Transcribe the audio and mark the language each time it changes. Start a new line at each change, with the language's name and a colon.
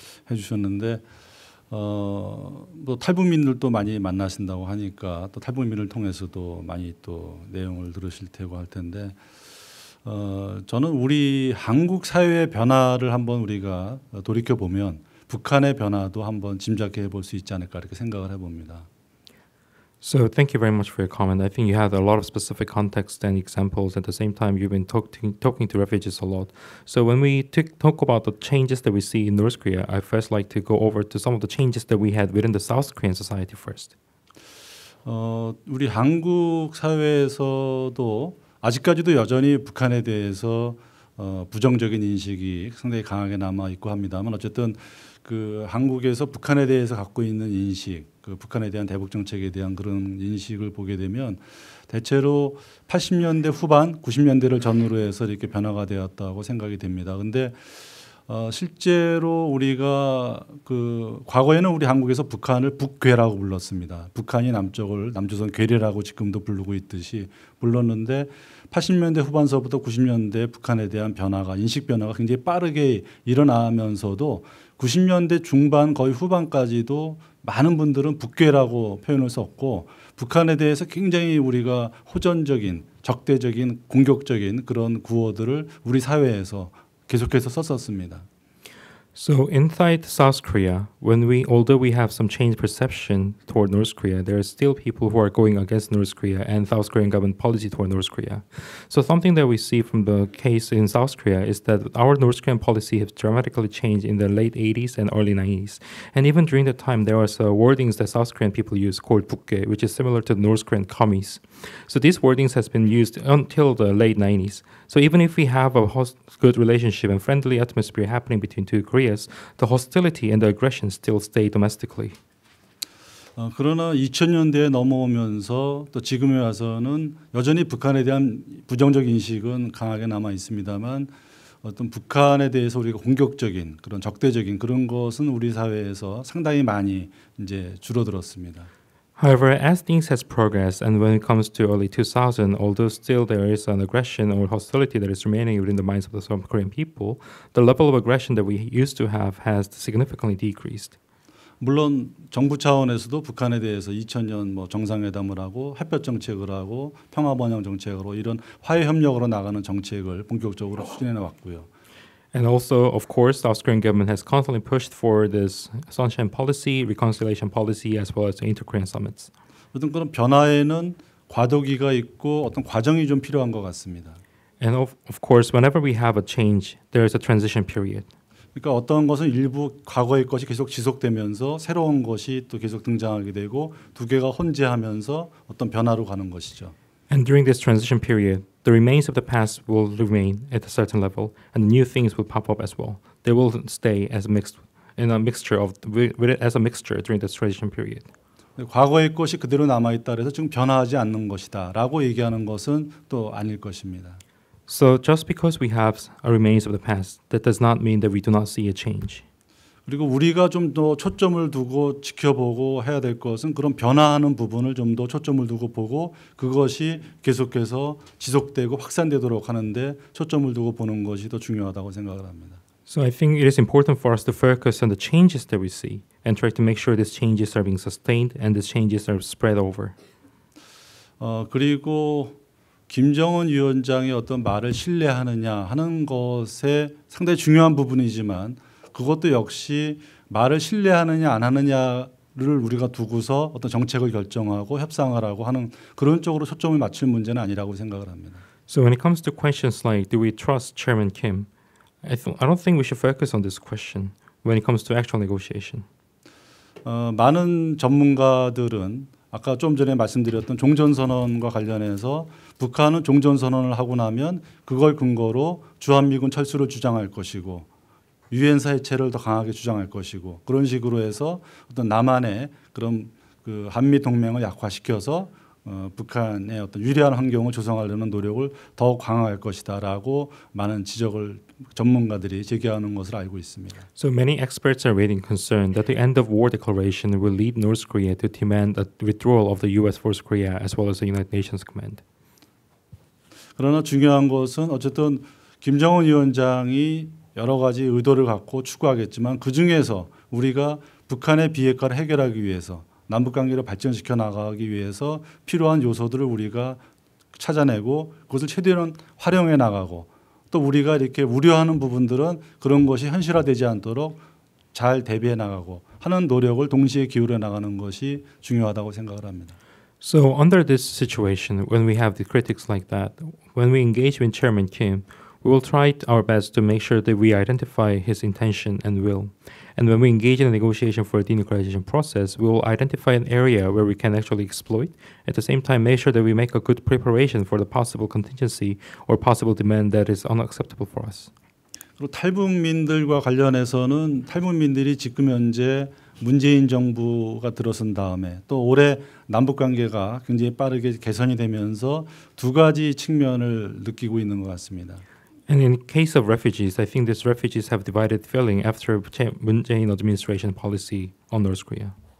Korean: 해주셨는데 뭐 탈북민들도 많이 만나신다고 하니까 또 탈북민을 통해서도 많이 또 내용을 들으실 테고 할 텐데 저는 우리 한국 사회의 변화를 한번 우리가 돌이켜 보면 북한의 변화도 한번 짐작해 볼 수 있지 않을까 이렇게 생각을 해봅니다.
English: So thank you very much for your comment. I think you had a lot of specific context and examples. At the same time, you've been talking to refugees a lot. So when we talk about the changes that we see in North Korea, I first like to go over to some of the changes that we had within the South Korean society first.
Korean: 우리 한국 사회에서도 아직까지도 여전히 북한에 대해서 부정적인 인식이 상당히 강하게 남아 있고 합니다만 어쨌든 한국에서 북한에 대해서 갖고 있는 인식, 북한에 대한 대북 정책에 대한 그런 인식을 보게 되면 대체로 80년대 후반, 90년대를 전후로 해서 이렇게 변화가 되었다고 생각이 됩니다. 근데 실제로 우리가 과거에는 우리 한국에서 북한을 북괴라고 불렀습니다. 북한이 남쪽을 남조선 괴뢰라고 지금도 부르고 있듯이 불렀는데 80년대 후반서부터 90년대 북한에 대한 변화가 인식 변화가 굉장히 빠르게 일어나면서도 90년대 중반 거의 후반까지도 많은 분들은 북괴라고 표현을 썼고 북한에 대해서 굉장히 우리가 호전적인 적대적인 공격적인 그런 구호들을 우리 사회에서 계속해서 썼었습니다.
English: So inside South Korea, although we have some changed perception toward North Korea, there are still people who are going against North Korea and South Korean government policy toward North Korea. So something that we see from the case in South Korea is that our North Korean policy has dramatically changed in the late 80s and early 90s. And even during that time, there was wordings that South Korean people use called 북괴, which is similar to the North Korean commies. So these wordings has been used until the late 90s. So even if we have a good relationship and friendly atmosphere happening between two Koreas, the hostility and the aggression still stay domestically.
Korean: 그러나 2000년대에 넘어오면서 또 지금에 와서는 여전히 북한에 대한 부정적 인식은 강하게 남아 있습니다만 어떤 북한에 대해서 우리가 공격적인 그런 적대적인 그런 것은 우리 사회에서 상당히 많이 이제 줄어들었습니다.
English: However, as things has progressed, and when it comes to early 2000, although still there is an aggression or hostility that is remaining within the minds of the South Korean people, the level of aggression that we used to have has significantly decreased.
Korean: 물론 정부 차원에서도 북한에 대해서 2000년 뭐 정상회담을 하고 햇볕 정책을 하고 평화 번영 정책으로 이런 화해 협력으로 나가는 정책을 본격적으로 추진해 나왔고요.
English: And also, of course, the South Korean government has constantly pushed for this sunshine policy, reconciliation policy, as well as the inter-Korean summits.
Korean: 어떤 그런 변화에는 과도기가 있고 어떤 과정이 좀 필요한 것 같습니다.
English: And of course, whenever we have a change, there is a transition period.
Korean: 그러니까 어떤 것은 일부 과거의 것이 계속 지속되면서 새로운 것이 또 계속 등장하게 되고 두 개가 혼재하면서 어떤 변화로 가는 것이죠.
English: And during this transition period, the remains of the past will remain at a certain level, and new things will pop up as well. They will stay as mixed in a mixture of as a mixture during this transition period.
Korean: 과거의 것이 그대로 남아 있다 그래서 지금 변화하지 않는 것이다라고 얘기하는 것은 또 아닐 것입니다.
English: So just because we have a remains of the past, that does not mean that we do not see a change.
Korean: 그리고 우리가 좀 더 초점을 두고 지켜보고 해야 될 것은 그런 변화하는 부분을 좀 더 초점을 두고 보고 그것이 계속해서 지속되고 확산되도록 하는데 초점을 두고 보는 것이 더 중요하다고 생각을 합니다.
English: So I think it is important for us to focus on the changes that we see and try to make sure these changes are being sustained and these changes are spread over.
Korean: 그리고 김정은 위원장의 어떤 말을 신뢰하느냐 하는 것에 상당히 중요한 부분이지만 그것도 역시 말을 신뢰하느냐 안 하느냐를 우리가 두고서 어떤 정책을 결정하고 협상을 하고 하는 그런 쪽으로 초점을 맞출 문제는 아니라고 생각을 합니다.
English: So when it comes to questions like do we trust Chairman Kim, I don't think we should focus on this question when it comes to actual negotiation.
Korean: 많은 전문가들은 아까 좀 전에 말씀드렸던 종전선언과 관련해서 북한은 종전선언을 하고 나면 그걸 근거로 주한미군 철수를 주장할 것이고 유엔사 해체를 더 강하게 주장할 것이고 그런 식으로 해서 어떤 남한의 그런 그 한미 동맹을 약화시켜서 북한의 어떤 유리한 환경을 조성하려는 노력을 더 강화할 것이다라고 많은 지적을 전문가들이 제기하는 것을 알고 있습니다.
English: So many experts are raising concern that the end of war declaration will lead North Korea to demand a withdrawal of the U.S. Force Korea as well as the United Nations Command.
Korean: 그러나 중요한 것은 어쨌든 김정은 위원장이 여러 가지 의도를 갖고 추구하겠지만 그 중에서 우리가 북한의 비핵화를 해결하기 위해서 남북관계를 발전시켜 나가기 위해서 필요한 요소들을 우리가 찾아내고 그것을 최대한 활용해 나가고 또 우리가 이렇게 우려하는 부분들은 그런 것이 현실화되지 않도록 잘 대비해 나가고 하는 노력을 동시에 기울여 나가는 것이 중요하다고 생각을 합니다.
English: So under this situation, when we have the critics like that, when we engage with Chairman Kim, we will try our best to make sure that we identify his intention and will. And when we engage in a negotiation for a denuclearization process, we will identify an area where we can actually exploit. At the same time, make sure that we make a good preparation for the possible contingency or possible demand that is unacceptable for us.
Korean: 그리고 탈북민들과 관련해서는 탈북민들이 지금 현재 문재인 정부가 들어선 다음에 또 올해 남북 관계가 굉장히 빠르게 개선이 되면서 두 가지 측면을 느끼고 있는 것 같습니다.
English: And in case of refugees, I think these refugees have divided feeling after Moon Jae-in administration policy on North Korea.